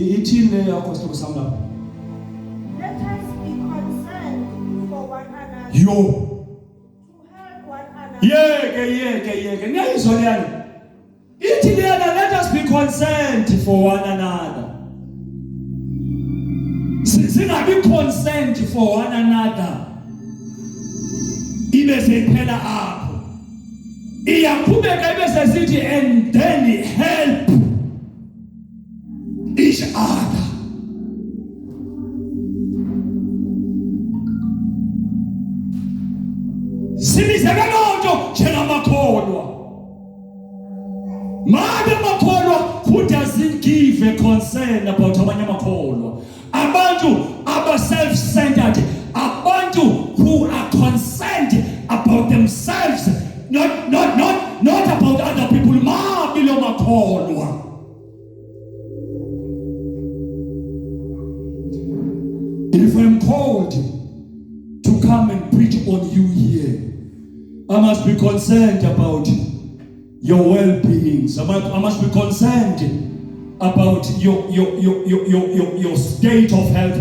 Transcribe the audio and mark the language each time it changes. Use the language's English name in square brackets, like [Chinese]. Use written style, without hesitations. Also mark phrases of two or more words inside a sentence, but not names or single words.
[English] Let us be concerned for one another. To help one another. Let us be concerned for one another. Singabi concerned for one another. [Xhosa] Ibese iphela apho. Iyaqhubeka ibese sithi [English] and then help each other. [Xhosa] Simiseke lonto njengamakholwa. Mabe makholwa [English] who doesn't give a concern about [Xhosa] abanye amakholwa. Abantu aba [English] self-centered, abantu who are concerned about themselves, not about other people. [Xhosa] Mabilo makholwa. [English] If I'm called to come and preach on you here, I must be concerned about your well-being. I must be concerned about your state of health.